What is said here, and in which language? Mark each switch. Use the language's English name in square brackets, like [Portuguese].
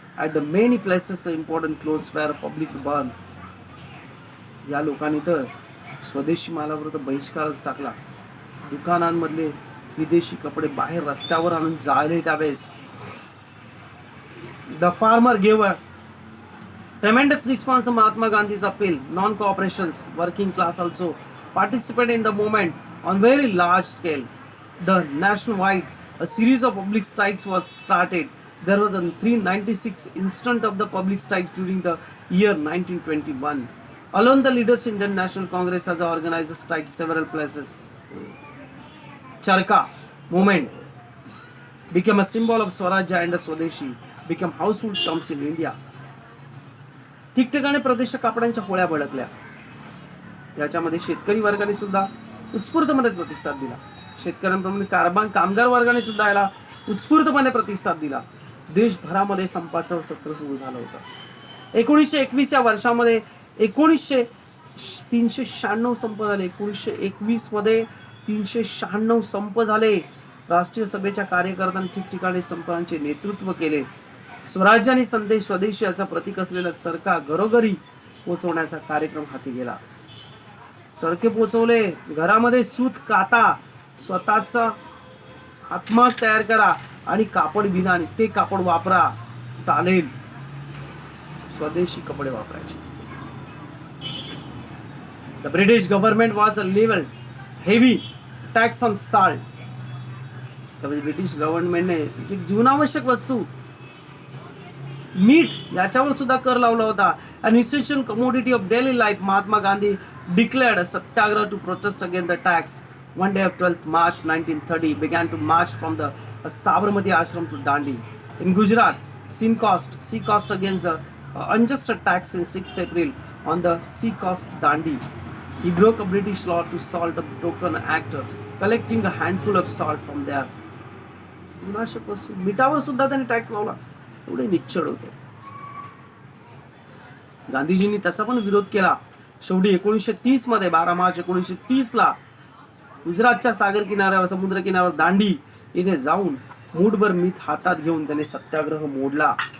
[English] At the many places important clothes were public burned. [Marathi] या लोकांनी तर स्वदेशी मालावर तर बहिष्कारच टाकला. दुकानांमधले विदेशी कपडे बाहेर रस्त्यावर आणून जाळले. त्यावेळेस [English] The farmer gave a tremendous response to Mahatma Gandhi's appeal. Non-cooperations, working class also participated in the movement on very large scale. The nationwide a series of public strikes was started. There was a 396 instance of the public strike during the year 1921. Alone, the leaders in the National Congress has organized strikes several places. Charka movement became a symbol of Swarajya and Swadeshi. Became household terms in India. [Marathi] ठिकठिकाणी प्रदेश कापडांच्या होळ्या भडकल्या. त्याच्यामध्ये शेतकरी वर्गाने सुद्धा उत्स्फूर्तपणे प्रतिसाद दिला. शेतकऱ्यांप्रमाणे कामगार वर्गाने सुद्धा याला उत्स्फूर्तपणे प्रतिसाद दिला. देशभरामध्ये संपाचं सत्र सुरू झालं होतं. 1921 या वर्षामध्ये 396 संप झाले. 1921 मध्ये 396 संप झाले. राष्ट्रीय सभेच्या कार्यकर्त्यांनी ठिकठिकाणी संपांचे नेतृत्व केले. स्वराज्य आणि संदेश स्वदेशी याचा प्रतीक असलेला चरखा घरोघरी पोहोचवण्याचा कार्यक्रम हाती गेला. चरखे पोहोचवले. घरामध्ये सूत काता, स्वतःचा हातमाग तयार करा आणि कापड बिना आणि ते कापड वापरा. चालेल, स्वदेशी कपडे वापरायचे. [English] The British government was leveled heavy tax on salt. [Marathi] त्यामुळे ब्रिटिश गव्हर्नमेंटने जीवनावश्यक वस्तू मीठ याच्यावर सुद्धा कर लावला होता. [English] An essential commodity of daily life. Mahatma Gandhi declared a satyagraha to protest against the tax. One day of 12th March 1930 began to march from the Sabarmati ashram to Dandi. In Gujarat, sea coast against the unjust tax in 6th April on the sea coast Dandi. He broke a British law to salt a token act, collecting a handful of salt from there. [Marathi] विनाशक वस्तू मिठावर सुद्धा त्यांनी tax लावला. एवढे निश्चळ होते. गांधीजींनी त्याचा पण विरोध केला. शेवटी 1930 मध्ये 12 मार्च 1930 ला गुजरातच्या सागर किनाऱ्यावर, समुद्र किनाऱ्यावर दांडी इथे जाऊन मूठभर मीठ हातात घेऊन त्याने सत्याग्रह मोडला.